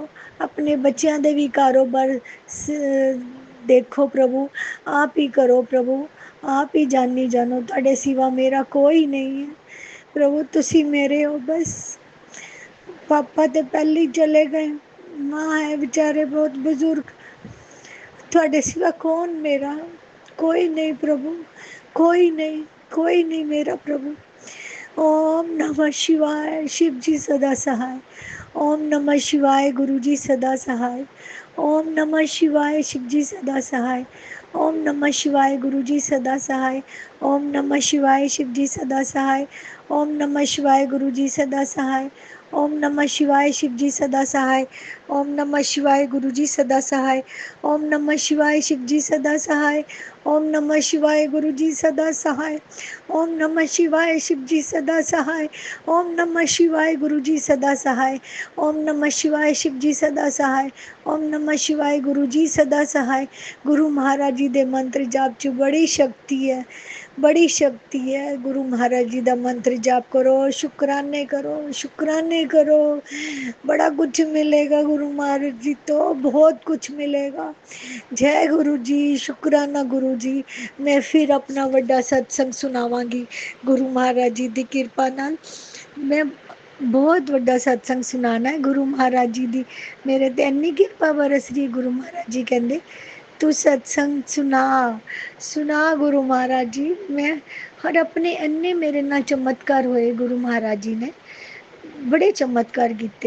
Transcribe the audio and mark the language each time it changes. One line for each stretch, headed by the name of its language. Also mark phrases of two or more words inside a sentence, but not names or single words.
Punjabi: ਆਪਣੇ ਬੱਚਿਆਂ ਦੇ ਵੀ ਕਾਰੋਬਾਰ ਦੇਖੋ ਪ੍ਰਭੂ, ਆਪ ਹੀ ਕਰੋ ਪ੍ਰਭੂ, ਆਪ ਹੀ ਜਾਨੀ ਜਾਨੋ, ਤੁਹਾਡੇ ਸਿਵਾ ਮੇਰਾ ਕੋਈ ਨਹੀਂ ਹੈ ਪ੍ਰਭੂ, ਤੁਸੀਂ ਮੇਰੇ ਹੋ ਬਸ। ਪਾਪਾ ਤੇ ਪਹਿਲੇ ਹੀ ਚਲੇ ਗਏ, ਮਾਂ ਹੈ ਵਿਚਾਰੇ ਬਹੁਤ ਬਜ਼ੁਰਗ, ਤੁਹਾਡੇ ਸਿਵਾ ਕੌਣ ਮੇਰਾ, ਕੋਈ ਨਹੀਂ ਪ੍ਰਭੂ, ਕੋਈ ਨਹੀਂ, ਕੋਈ ਨਹੀਂ ਮੇਰਾ ਪ੍ਰਭੂ।
Hindi: ओम नमः शिवाय। शिव जी सदा सहाय। ओम नमः शिवाय। गुरु जी सदा सहाय। ओम नमः शिवाय। शिव जी सदा सहाय। ओम नमः शिवाय। गुरु जी सदा सहाय। ओम नमः शिवाय। शिव जी सदा सहाय। ओम नमः शिवाय। गुरु जी सदा सहाय। ओम नमः शिवाय। शिव जी सदा सहाय। ओम नमः शिवाय। गुरु जी सदा सहाय। ओम नमः शिवाय। शिव जी सदा सहाय। ओम नमः शिवाय। गुरु जी सदा सहाय। ओम नमः शिवाय। शिव जी सदा सहाय। ओम नमः शिवाय। गुरु जी सदा सहाय। ओम नमः शिवाय। शिव जी सदा सहाय। ओम नमः शिवाय। गुरु जी सदा सहाय।
Punjabi: ਗੁਰੂ ਮਹਾਰਾਜ ਜੀ ਦੇ ਮੰਤਰ ਜਾਪ ਚ ਬੜੀ ਸ਼ਕਤੀ ਹੈ, ਬੜੀ ਸ਼ਕਤੀ ਹੈ।
Hindi: गुरु महाराज जी का मंत्र जाप करो, शुक्राने करो, शुक्राने करो, बड़ा कुछ मिलेगा। गुरु महाराज जी तो बहुत कुछ मिलेगा। जय गुरु जी। शुक्राना गुरु जी।
Punjabi: ਮੈਂ ਫਿਰ ਅਪਣਾ ਵੱਡਾ ਸਤਸੰਗ ਸੁਣਾਵਾਂਗੀ ਗੁਰੂ ਮਹਾਰਾਜ ਜੀ ਕੀ ਕਿਰਪਾ ਨਾਲ। ਮੈਂ ਬਹੁਤ ਵੱਡਾ ਸਤਸੰਗ ਸੁਣਾਣਾ ਹੈ ਗੁਰੂ ਮਹਾਰਾਜ ਜੀ ਦੀ, ਮੇਰੇ ਤੇ ਇੰਨੀ ਕਿਰਪਾ ਬਰਸ ਰਹੀ। ਗੁਰੂ ਮਹਾਰਾਜ ਜੀ ਕਹਿੰਦੇ ਤੂੰ ਸਤਸੰਗ ਸੁਣਾ, ਸੁਣਾ ਗੁਰੂ ਮਹਾਰਾਜ ਜੀ। ਮੈਂ ਹਰ ਆਪਣੇ ਇੰਨੇ ਮੇਰੇ ਨਾਲ ਚਮਤਕਾਰ ਹੋਏ ਗੁਰੂ ਮਹਾਰਾਜ ਜੀ ਨੇ, ਬੜੇ ਚਮਤਕਾਰ ਕੀਤੇ।